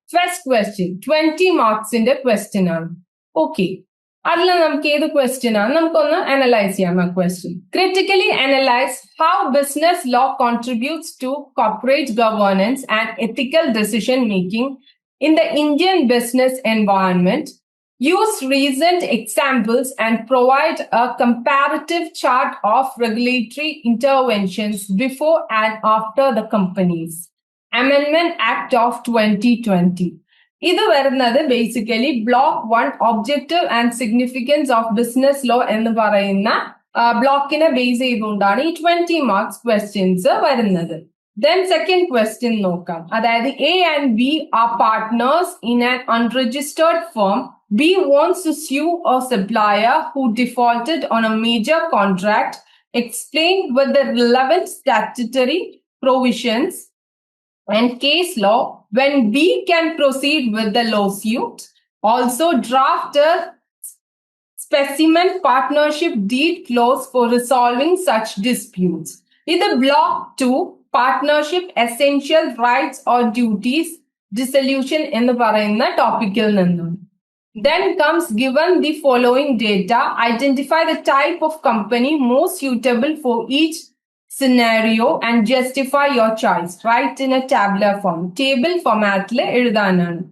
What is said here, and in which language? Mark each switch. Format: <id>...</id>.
<ml>First question 20 മാർക്സിന്റെ question ആണ്. Okay, അതിൽ നമുക്ക് ഏത് ക്വസ്റ്റ്യൻ ആണ് നമുക്കൊന്ന് അനലൈസ് ചെയ്യാം.</ml> <en>ആ question critically analyse how business law contributes to corporate governance and ethical decision making in the Indian business environment. Use recent examples and provide a comparative chart of regulatory interventions before and after the companies. Amendment Act of 2020.</en> <ml>ഇത് വരുന്നത് basically block 1 objective and significance of business law എന്ന് പറയുന്ന ബ്ലോക്കിനെ base ചെയ്തുകൊണ്ടാണ് ഈ 20 marks questions വരുന്നത്.</ml> <en>Then second question</en> <ml>നോക്കാം. അതായത്</ml> <en>A and B are partners in an unregistered firm. B wants to sue a supplier who defaulted on a major contract. Explain with the relevant statutory provisions and case law when B can proceed with the lawsuit. Also draft a specimen partnership deed clause for resolving such disputes.</en> <ml>ഇത് block 2 partnership essential rights or duties dissolution എന്ന് പറയുന്ന ടോപ്പിക്കിൽ നിന്നും.</ml> <en>Then comes given the following data, identify the type of company most suitable for each scenario and justify your choice. Write in a tabular form.</en> <ml>Table formatൽ എഴുതാനാണ്.</ml>